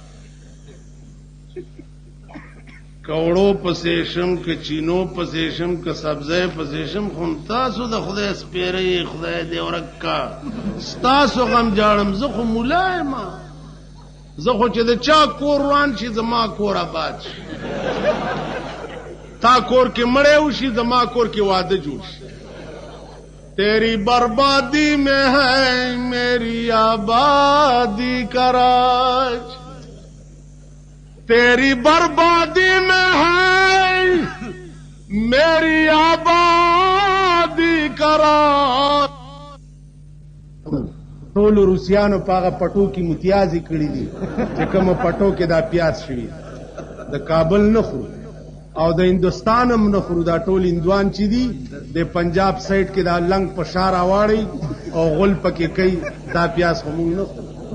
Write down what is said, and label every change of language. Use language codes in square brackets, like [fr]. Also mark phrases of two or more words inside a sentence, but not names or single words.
[ps] که وړو پسې شم، که چینو پسې شم، که سبزی پسې شم، خو تاسو د خدای سپېرئ، خدای دې ورک کا، ستاسو غم جاړم. زه خو ملا یم، زه خو چې د چا کور روان شي زما کور آباد شي، تا کور کې مړی وشي زما کور کې واده جوړ شي. [ur] تیری بربادی میں ہے میری آبادی کا راج، تیری بربادی میں ہے میری آبادی کا راج. [ps] ټول روسیانو پاغه پټو کې متیازي کړی دي چې کوم پټو کې دا پیاز شوی، د کابل نه خورو او د هندوستان هم نه خورو. دا ټول هندوان چې دي د پنجاب سایډ کې دا لنګ په شار اواړي او غل پکې کوي، دا پیاز خو موږ نه خورو.